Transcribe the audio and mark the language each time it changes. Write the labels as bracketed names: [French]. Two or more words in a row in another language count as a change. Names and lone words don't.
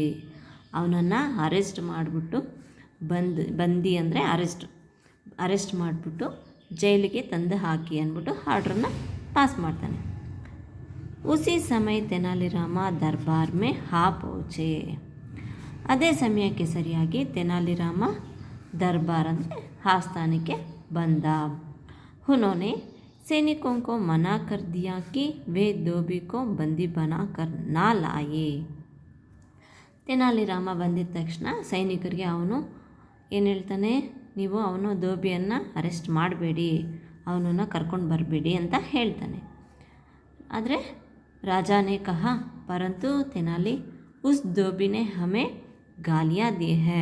[Kannada] ಅವನನ್ನು ಅರೆಸ್ಟ್ ಮಾಡಿಬಿಟ್ಟು ಬಂದಿ ಅಂದರೆ ಅರೆಸ್ಟ್ ಮಾಡಿಬಿಟ್ಟು ಜೈಲಿಗೆ ತಂದು ಹಾಕಿ ಅಂದ್ಬಿಟ್ಟು ಆರ್ಡ್ರನ್ನ ಪಾಸ್ ಮಾಡ್ತಾನೆ. [Hindi] उसी समय तेनालीराम दरबार में हा पौचे. [Kannada] ಅದೇ ಸಮಯಕ್ಕೆ ಸರಿಯಾಗಿ ತೆನಾಲಿರಾಮ ದರ್ಬಾರ್ ಅಂದರೆ ಆಸ್ಥಾನಕ್ಕೆ ಬಂದ. [Hindi] ಉನ್होंने सैनिकों को मना कर दिया कि वे धोबी को बंदी बना कर ना लाए. [Kannada] ತೆನಾಲಿರಾಮ ಬಂದಿದ ತಕ್ಷಣ ಸೈನಿಕರಿಗೆ ಅವನು ಏನು ಹೇಳ್ತಾನೆ, ನೀವು ಅವನು ಧೋಬಿಯನ್ನು ಅರೆಸ್ಟ್ ಮಾಡಬೇಡಿ, ಅವನನ್ನು ಕರ್ಕೊಂಡು ಬರಬೇಡಿ ಅಂತ ಹೇಳ್ತಾನೆ. [Hindi] ಆದರೆ राजाने कहा परंतु तेनाली उस धोबीने हमें गालियाँ दी है.